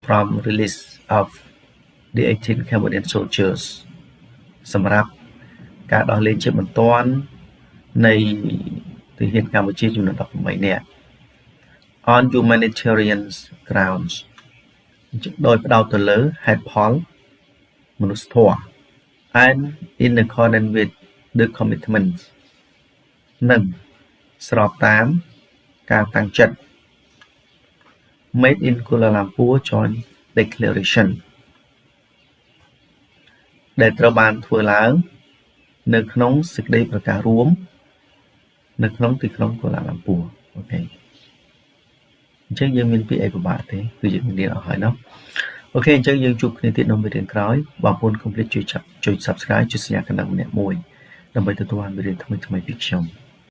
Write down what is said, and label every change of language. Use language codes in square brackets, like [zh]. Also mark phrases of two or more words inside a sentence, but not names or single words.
[en] from release of the 18 Cambodian soldiers [km] សម្រាប់ការដោះលែងជាបន្ទា ន់នៃទាហានកម្ពុជាចំនួន18នាក់ [en] on humanitarian grounds [km] ដោយផ្ដោតទៅលើហេតុផលមនុស្សធម៌ [en] and in accordance with the commitments [km] និងស្របតាមការតាំងចិត្ត [en] made in Kuala Lumpur Joint Declaration [km] ដែលត្រូវបានធ្វើឡើងនៅក្នុងសេចក្តីប្រកាសរួមនៅក្នុងទីក្រុងកូឡាឡាំពួរអូខេអញ្ចឹងយើងមានពាក្យអីពិបាកទេគឺយើងរៀនអស់ហើយเนาะអូខេអញ្ចឹងយើងជួបគ្នាទៀតនៅមេរៀនក្រោយបងប្អូនកុំភ្លេចជួយ Subscribe ជួយសញ្ញាកណ្ដឹងម្នាក់មួយដើម្បីទទួលបានមេរៀនថ្មីៗពីខ្ញុំ